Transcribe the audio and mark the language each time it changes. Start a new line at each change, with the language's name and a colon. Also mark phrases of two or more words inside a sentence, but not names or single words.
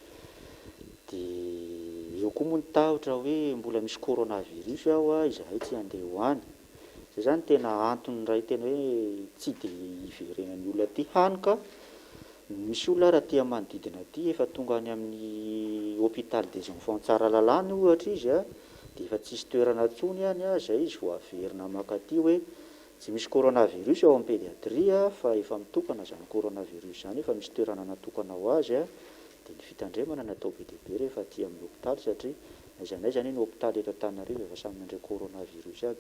Malagasy: Dia eo koa moa ny tahotra hoe mbola misy coronavirus ao izahay tsy handeha ho any. Izay zany tena antony ray tena hoe tsy dia iverenan'ny olona ty hany ka misy olona raha tia manodidina ty efa tonga any amin'ny
French: hôpital des enfants
Malagasy: tsara lalàna ohatra izy dia efa tsisy toerana tsony any izay izy vao averina makaty hoe tsy misy coronavirus ao amin'ny pédiatrie fa efa mitokana zany coronavirus zany efa misy toerana natokana ho azy dia ny fitandremana natao be dia be rehefa aty amin'ny hôpitaly satria aiza ny hôpitaly eto Antananarivo efa samy mandray coronavirus aby.